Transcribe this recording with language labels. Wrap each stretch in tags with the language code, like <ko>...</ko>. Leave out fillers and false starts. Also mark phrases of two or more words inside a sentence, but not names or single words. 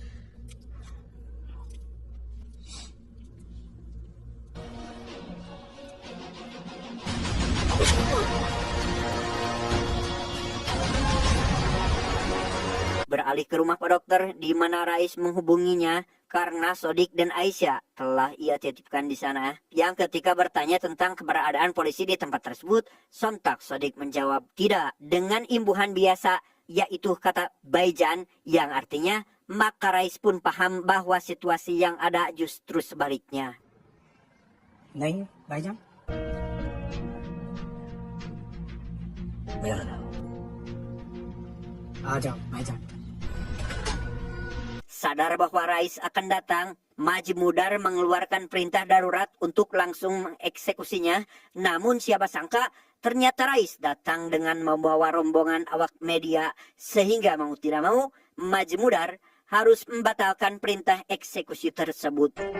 <id>beralih ke rumah Pak Dokter di mana Rais menghubunginya karena Sodik dan Aisyah telah ia titipkan di sana. Yang ketika bertanya tentang keberadaan polisi di tempat tersebut, sontak Sodik menjawab tidak dengan imbuhan biasa, yaitu kata Baijan yang artinya, maka Rais pun paham bahwa situasi yang ada justru sebaliknya.</id> <hi>नहीं भाईजान मेरा नाम आ जाओ भाईजान।</hi> <id>Sadar bahwa Rais akan datang, Majmudar mengeluarkan perintah darurat untuk langsung mengeksekusinya. Namun siapa sangka ternyata Rais datang dengan membawa rombongan awak media, sehingga mau tidak mau Majmudar harus membatalkan perintah eksekusi tersebut.</id>